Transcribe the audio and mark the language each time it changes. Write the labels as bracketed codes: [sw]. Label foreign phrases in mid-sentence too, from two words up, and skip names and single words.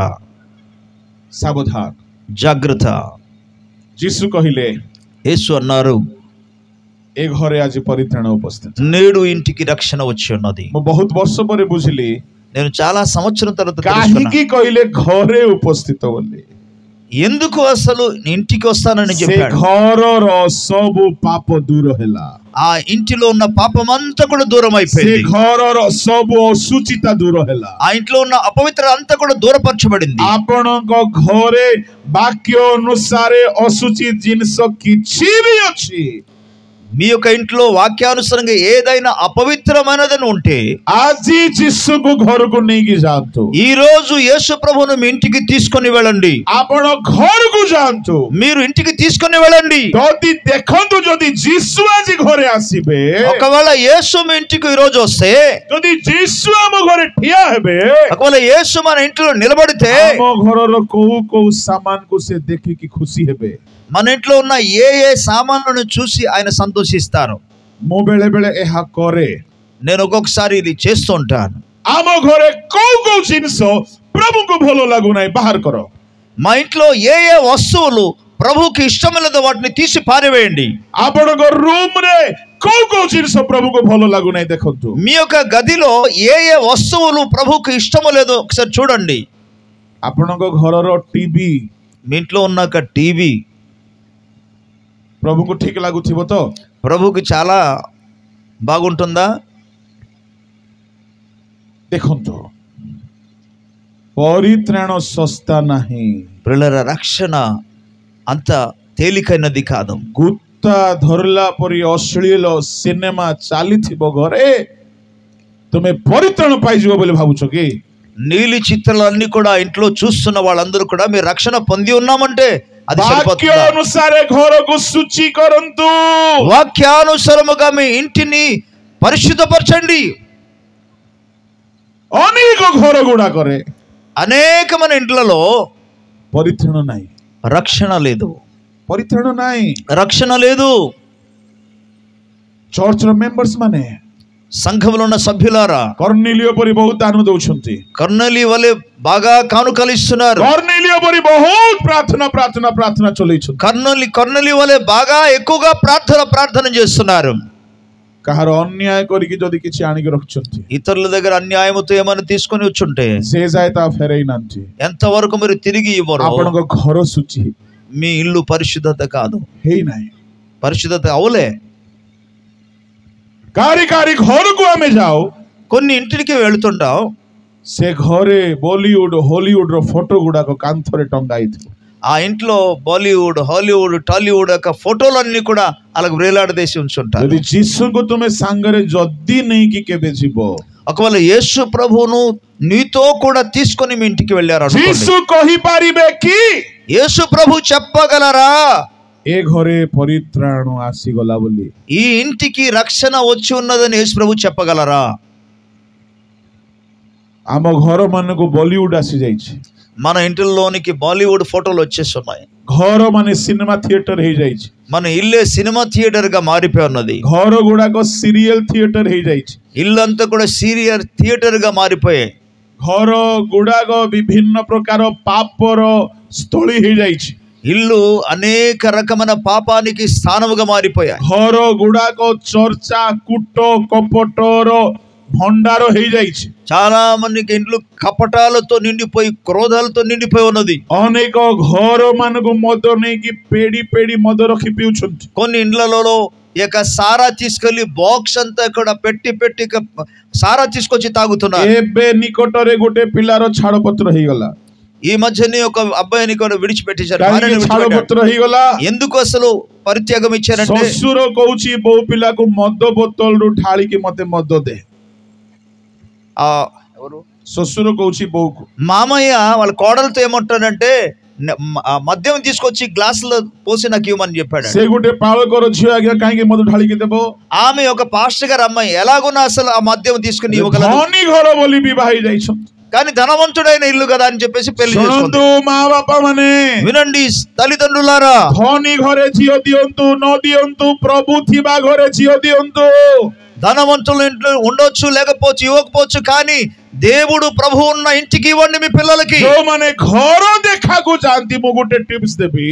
[or] ସାବଧାନ, [te] జాగ్రత్త. [or] ଯୀଶୁ କହିଲେ, [te] యేసు అన్నారు, [or] ଏ ଘରେ ଆଜି ପରିତ୍ରାଣ ଉପସ୍ଥିତ. [te] నేడు ఇంటికి రక్షణ వచ్చి ఉన్నది. [or] ମୁଁ ବହୁତ ବର୍ଷ ପରେ ବୁଝିଲି [te] నేను చాలా సంవత్సరం తర్వాత తెలుసుకున్నా. [or] କାହିଁକି କହିଲେ ଘରେ ଉପସ୍ଥିତ ବୋଲି. [te] ఎందుకు అసలు ఇంటికి వస్తానని [or] ସେ [te] చెప్పాడు. [or] ଘରର ସବୁ ପାପ ଦୂର ହେଲା. [te] ఆ ఇంటిలో ఉన్న పాపం అంతా కూడా దూరం [or] ସେ [te] అయిపోయింది. [or] ଘରର ସବୁ ଅଶୁଚିତା ଦୂର ହେଲା. [te] ఆ ఇంట్లో ఉన్న అపవిత్రత అంతా కూడా దూరపరచబడింది. [or] ଆପଣଙ୍କ ଘରେ ବାକ୍ୟ ଅନୁସାରେ ଅଶୁଚି ଜିନିଷ କିଛି ବି ଅଛି, [te] మీ యొక్క ఇంట్లో వాక్యానుసారంగా ఏదైనా అపవిత్రమైనదని ఉంటే [or] ଆଜି ଯୀଶୁକୁ ଘରକୁ ନେଇକି ଯାଆନ୍ତୁ. [te] ఈ రోజు యేసు ప్రభువును మీ ఇంటికి తీసుకొని వెళ్ళండి. [or] ଆପଣ ଘରକୁ ଯାଆନ୍ତୁ. [te] మీరు ఇంటికి తీసుకొని వెళ్ళండి. [or] ଯଦି ଦେଖନ୍ତୁ, ଯଦି ଯୀଶୁ ଆଜି ଘରେ ଆସିବେ, [te] ఒకవేళ యేసు మీ ఇంటికి ఈ రోజు వస్తే, [or] ଯଦି ଯୀଶୁ ଆମ ଘରେ ଠିଆ ହେବେ, [te] ఒకవేళ యేసు మన ఇంట్లో నిలబడితే [or] ଆମ ଘରର କୋଉ କୋଉ ସାମାନକୁ ସେ ଦେଖିକି ଖୁସି ହେବେ. [te] మన ఇంట్లో ఉన్న ఏ ఏ సామాన్లను చూసి ఆయన సంతోషిస్తారు. [or] ମୁଁ ବେଳେ ବେଳେ ଏହା କରେ. [te] నేను ఒక్కొక్కసారి ఇది చేస్తూ ఉంటాను. [or] ଆମ ଘରେ କୋଉ କୋଉ ଜିନିଷ ପ୍ରଭୁଙ୍କୁ ଭଲ ଲାଗୁନାହିଁ ବାହାର କର. [te] మా ఇంట్లో ఏ ఏ వస్తువులు ప్రభువుకి ఇష్టం లేదో వాటిని తీసి పారివేయండి. [or] ଆପଣଙ୍କ ରୁମରେ କୋଉ କୋଉ ଜିନିଷ ପ୍ରଭୁଙ୍କୁ ଭଲ ଲାଗୁନାହିଁ ଦେଖନ୍ତୁ. [te] మీ యొక్క గదిలో ఏ ఏ వస్తువులు ప్రభువుకి ఇష్టమో లేదో ఒకసారి చూడండి. [or] ଆପଣଙ୍କ ଘରର ଟିଭି [te] మీ ఇంట్లో ఉన్న ఒక టీవీ [or] ପ୍ରଭୁଙ୍କୁ ଠିକ ଲାଗୁଥିବ ତ? [te] ప్రభువుకి చాలా బాగుంటుందా? [or] ଦେଖନ୍ତୁ, ପରିତ୍ରାଣ ଶସ୍ତା ନାହିଁ. [te] ప్రియులారా, రక్షణ అంత తేలికైనది కాదు. [or] ଗୁତା ଧରିଲା ପରି ଅଶ୍ଳୀଳ ସିନେମା ଚାଲିଥିବ ଘରେ, ତୁମେ ପରିତ୍ରାଣ ପାଇଯିବ ବୋଲି ଭାବୁଛ କି? [te] నీలి చిత్రాలన్నీ కూడా ఇంట్లో చూస్తున్న వాళ్ళందరూ కూడా మీరు రక్షణ పొంది ఉన్నామంటే అది వాక్య సరిపోతుందా? [or] అనుసారే ଘରକୁ శుచి କରନ୍ତୁ. [te] వాక్యానుసారముగా మీ ఇంటిని పరిశుద్ధపరచండి. [or] ଅନେକ ଘର ଗୁଡାକରେ [te] అనేకమైన ఇంట్లలో [or] ପରିତ୍ରାଣ ନାହିଁ. [te] రక్షణ లేదు. [or] ପରିତ୍ରାଣ ନାହିଁ. [te] రక్షణ లేదు. [or] ଚର୍ଚ୍ଚର ମେମ୍ବର୍ସ ମାନେ [te] సంఘంలో ఉన్న సభ్యులారా, [or] କର୍ଣ୍ଣିଲିୟ ପରି ବହୁତ ଦାନ ଦଉଛନ୍ତି. [te] కర్నలి వలె బాగా కానుకలు ఇస్తున్నారు. [or] କର୍ଣ୍ଣିଲିୟ ପରି ବହୁତ ପ୍ରାର୍ଥନା ଚଲେଇଛନ୍ତି. [te] కర్నలి వలె బాగా ఎక్కువగా ప్రార్థన చేస్తున్నారు. [or] କାହାର ଅନ୍ୟାୟ କରିକି ଯଦି କିଛି ଆଣିକି ରଖୁଛନ୍ତି, [te] ఇతరుల దగ్గర అన్యాయముతో ఏమైనా తీసుకొని వచ్చుంటే [or] ସେ ଯାଏ ତା ଫେରେଇ ନାହାନ୍ତି. [te] ఎంతవరకు మీరు తిరిగి ఇవ్వరు. [or] ଆପଣଙ୍କ ଘର ଶୁଚି [te] మీ ఇల్లు పరిశుద్ధత కాదు, [or] ହେଇନାହିଁ. [te] పరిశుద్ధత అవలే. [or] କାରି ଘରକୁ ଆମେ ଯାଉ, [te] కొన్ని ఇంటికి వెళుతుంటాం, [or] ସେ ଘରେ ବଲିଉଡ ହଲିଉଡ ର ଫଟୋ ଗୁଡାକ କାନ୍ଥରେ ଟଙ୍ଗା ହେଇଥିବ. [te] ఆ ఇంట్లో బాలీవుడ్, హాలీవుడ్, టాలీవుడ్ యొక్క ఫోటోలన్నీ కూడా అలాగ వేలాడదీసి ఉంచుంటారు. [or] ଯଦି ଯୀଶୁଙ୍କୁ ତୁମେ ସାଙ୍ଗରେ ଯଦି ନେଇକି କେବେ ଯିବ, [te] ఒకవేళ యేసు ప్రభువును నీతో కూడా తీసుకొని మీ ఇంటికి వెళ్ళారు అనుకోండి, [or] ଯୀଶୁ କହିପାରିବେ କି [te] యేసు ప్రభు చెప్పగలరా, [or] ଏ ଘରେ ପରିତ୍ରାଣ ଆସିଗଲା ବୋଲି? [te] ఈ ఇంటికి రక్షణ వచ్చి ఉన్నదని యేసు ప్రభు చెప్పగలరా? [or] ଆମ ଘର ମାନଙ୍କୁ ବଲିଉଡ ଆସି ଯାଇଛି. [te] మన ఇంటిలోనికి బాలీవుడ్ ఫోటోలు వచ్చేస్తున్నాయి. [or] ଘର ମାନେ [en] cinema theatre [or] ହେଇଯାଇଛି. [te] మన ఇల్లే [en] cinema theatre [te] గా మారిపోయి ఉన్నది. [or] ଘର ଗୁଡାକ [en] serial theatre [or] ହେଇଯାଇଛି. [te] ఇల్లంతా కూడా [en] serial theatre [te] గా మారిపోయాయి. [or] ଘର ଗୁଡାକ ବିଭିନ୍ନ ପ୍ରକାର ପାପର ସ୍ଥଳୀ ହେଇଯାଇଛି. [te] ఇల్లు అనేక రకమైన పాపానికి స్థానముగా మారిపోయాయి. [or] ଘର ଗୁଡାକ ଚର୍ଚ୍ଚା କୂଟ କପଟର ଭଣ୍ଡାର ହେଇଯାଇଛି. [te] చాలా మందికి ఇంట్లో కపటాలతో నిండిపోయి క్రోధాలతో నిండిపోయి ఉన్నది. [or] ଅନେକ ଘର ମାନଙ୍କୁ ମଦ ନେଇକି ପେଡି ପେଡି ମଦ ରଖି ପିଉଛନ୍ତି. [te] కొన్ని ఇండ్లలో ఇక సారా తీసుకెళ్లి బాక్స్ అంతా ఇక్కడ పెట్టి పెట్టి సారా తీసుకొచ్చి తాగుతున్నారు. [or] ଏବେ నిକଟରେ ଗୋଟେ ପିଲାର ଛାଡ଼ପତ୍ର ହେଇଗଲା. [te] ఈ మధ్యనే ఒక అబ్బాయిని కూడా విడిచిపెట్టేశారు. [or] ଛାଡ଼ପତ୍ର ହେଇଗଲା. [te] ఎందుకు అసలు పరిత్యాగం ఇచ్చారంటే [or] ଶ୍ୱଶୁର କହୁଛି ବୋଉ ପିଲାକୁ ମଦ ବୋତଲରୁ ଢାଳିକି ମତେ మଦ దే. ଶ୍ୱଶୁର କହୁଛି ବୋଉକୁ. [te] మామయ్య వాళ్ళ కోడలతో ఏమంటాడంటే మద్యం తీసుకొచ్చి గ్లాసులో పోసి నాకు ఇవ్వమని చెప్పాడు. [or] ସେ ଗୋଟେ ପାଳକର ଝିଅ ଆଜ୍ଞା କାହିଁକି ମଦ ଢାଳିକି ଦେବ? [te] ఆమె ఒక పాస్టర్ గారు అమ్మాయి ఎలాగున్నా అసలు ఆ మద్యం తీసుకుని ఇవ్వగలదు. [or] ଧନୀ ଘର ବୋଲି ବିବାହ ହେଇଯାଇଛନ୍ତି. [te] కానీ ధనవంతుడైన ఇల్లు కదా అని చెప్పేసి పెళ్లి [or] ଶୁଣନ୍ତୁ ମା ବାପା ମାନେ, [te] వినండి తల్లిదండ్రులారా, [or] ଧନୀ ଘରେ ଝିଅ ଦିଅନ୍ତୁ ନ ଦିଅନ୍ତୁ, ପ୍ରଭୁ ଥିବା ଘରେ ଝିଅ ଦିଅନ୍ତୁ. [te] ధనవంతుల ఇంట్లో ఉండొచ్చు లేకపోవచ్చు ఇవ్వకపోవచ్చు, కానీ దేవుడు ప్రభు ఉన్న ఇంటికి ఇవ్వండి మీ పిల్లలకి. [or] ଯୋଉମାନେ ଘର ଦେଖାକୁ ଯାଆନ୍ତି ମୁଁ ଗୋଟେ టిప్స్ ଦେବି.